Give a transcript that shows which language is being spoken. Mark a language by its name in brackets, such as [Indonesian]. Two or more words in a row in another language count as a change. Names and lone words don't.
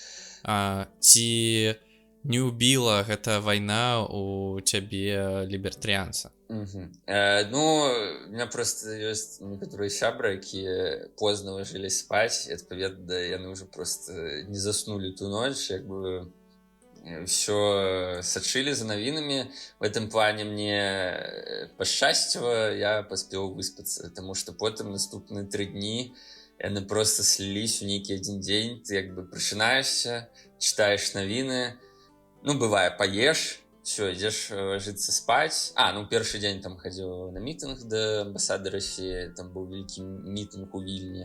[Belarusian] Ці не ўбіла гэта вайна у цябе лібертарыянца? [Russian] У меня [Belarusian] просто ёсць некаторыя сябры, якія позна ложылі спаць, і адпаведна яны ўжо просто не заснулі ту ноч, як бы ўсё сачылі за навінамі. [Russian] В этом плане [Belarusian] мне пашчасціла, я паспеў выспацца, таму што потым наступныя 3 дні яны просто сліліся ў нейкі адзін дзень. Ты як бы прачынаешся, чытаеш навіны, бывае, паеш, все, ідзеш ложиться спаць. Першы дзень там хадзіў на мітынг да амбасады Расіі, там быў вялікі мітынг у Вільні.